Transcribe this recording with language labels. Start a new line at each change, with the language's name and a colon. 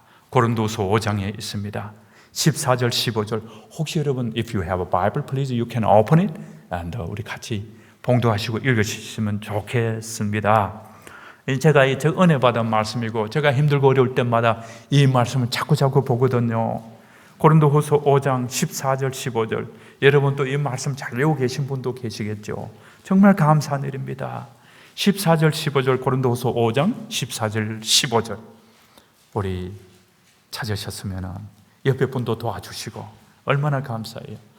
Korean: 고린도서 5장에 있습니다. 14절 15절 혹시 여러분
English: if you have a Bible please you can open it and
Korean: 우리 같이 봉독하시고 읽으시면 좋겠습니다. 제가 은혜 받은 말씀이고 제가 힘들고 어려울 때마다 이 말씀을 자꾸 보거든요. 고린도후서 5장 14절 15절 여러분 또 이 말씀 잘 외우고 계신 분도 계시겠죠. 정말 감사한 일입니다. 14절 15절 고린도후서 5장 14절 15절 우리 찾으셨으면 옆에 분도 도와주시고 얼마나 감사해요.